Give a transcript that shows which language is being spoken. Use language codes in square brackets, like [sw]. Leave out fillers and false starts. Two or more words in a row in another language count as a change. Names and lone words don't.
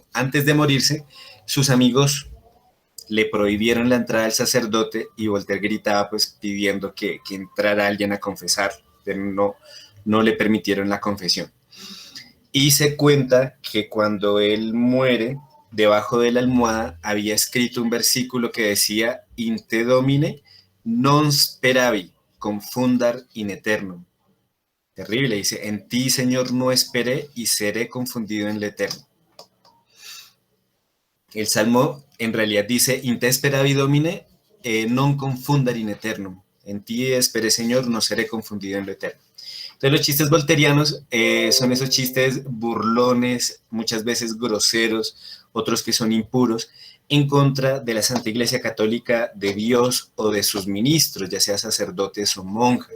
[es] Antes de morirse, sus amigos le prohibieron la entrada al sacerdote y Voltaire gritaba pues pidiendo que entrara alguien a confesar, pero no le permitieron la confesión. Y se cuenta que cuando él muere, debajo de la almohada había escrito un versículo que decía [la] In te domine non speravi confundar in eternum. [es] Terrible, dice, en ti, Señor, no esperé y seré confundido en el eterno. El Salmo en realidad dice, [la] in te speravi domine, non confundar in eternum. [es] En ti esperé, Señor, no seré confundido en lo eterno. Entonces los chistes volterianos son esos chistes burlones, muchas veces groseros, otros que son impuros, en contra de la Santa Iglesia Católica, de Dios o de sus ministros, ya sea sacerdotes o monjas.